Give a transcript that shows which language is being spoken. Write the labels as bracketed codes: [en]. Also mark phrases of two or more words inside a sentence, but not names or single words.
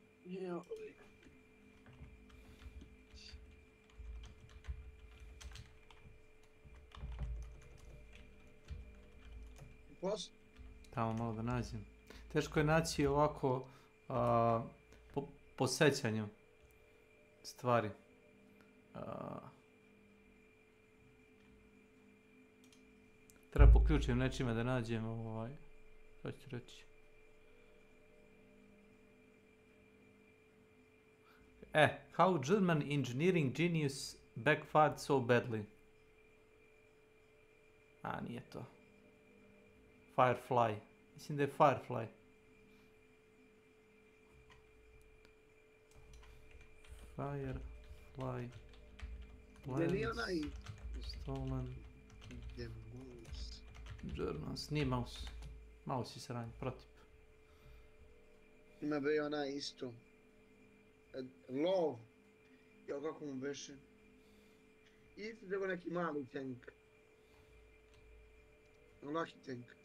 [en] Yeah. Post? [sr] Tamo malo da nađem. Teško je naći ovako po sećanju stvari. Treba po ključnim nečima da nađem šta ću reći. [en] How German engineering genius backfired so badly. [sr] Nije to. Firefly. Mislim da je Firefly. Firefly. Da nije onaj... [en] Stolen. Germans. [sr] Nije mouse. Mouse je sranje, protip. Ima be onaj isto. Love. Jel kako mu beše? Isto treba neki mali tank. Laki tank.